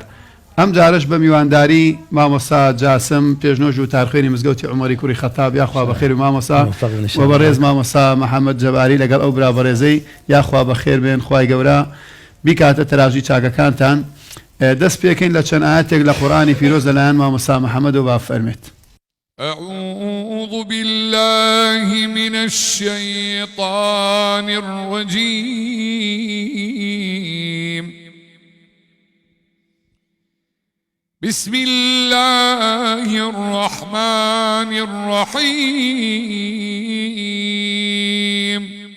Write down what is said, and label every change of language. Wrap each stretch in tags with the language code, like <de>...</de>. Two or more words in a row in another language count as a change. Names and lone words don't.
<ckb>ئەم جارش بە میوانداری مامۆستا جاسم پێشنۆژ و تارخێنی مزگەوتی عومەری کوڕی خەتاب یاخوا بەخێر و مامۆستا و بەڕێز مامۆستا محەممەد جەباری لەگەڵ ئەو برا بەڕێزەی یاخوا بەخێر بێن. خوای گەورە بیکاتە تەراژی چاکەکانتان. دەست پێکەین لە چەند ئاەتێک لە قورئانی پیرۆز لەلایەن مامۆستا محەممەد و با فەرمێت.</ckb> <ar>أعوذ بالله من الشيطان الرجيم. بسم الله الرحمن الرحيم.</ar>